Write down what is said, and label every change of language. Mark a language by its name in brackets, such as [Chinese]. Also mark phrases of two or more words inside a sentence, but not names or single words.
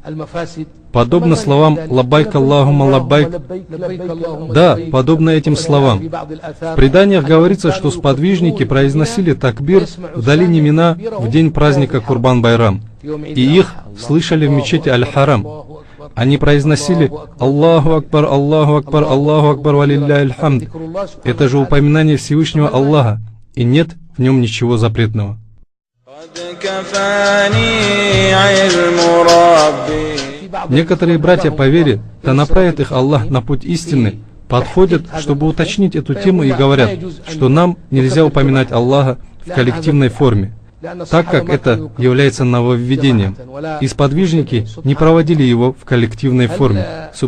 [Russian] Подобно словам [Arabic] «لبيك اللهم لبيك», [Russian] да, подобно этим словам. В преданиях говорится, что сподвижники произносили такбир в долине Мина в день праздника Курбан-Байрам, и их слышали в мечети Аль-Харам. Они произносили [Arabic] «الله أكبر، الله أكبر، الله أكبر، ولله الحمد». [Russian] Это же упоминание Всевышнего Аллаха, и нет в нем ничего запретного. Некоторые братья по вере, да направит их Аллах на путь истины, подходят, чтобы уточнить эту тему, и говорят, что нам нельзя упоминать Аллаха в коллективной форме, так как это является нововведением, и сподвижники не проводили его в коллективной форме.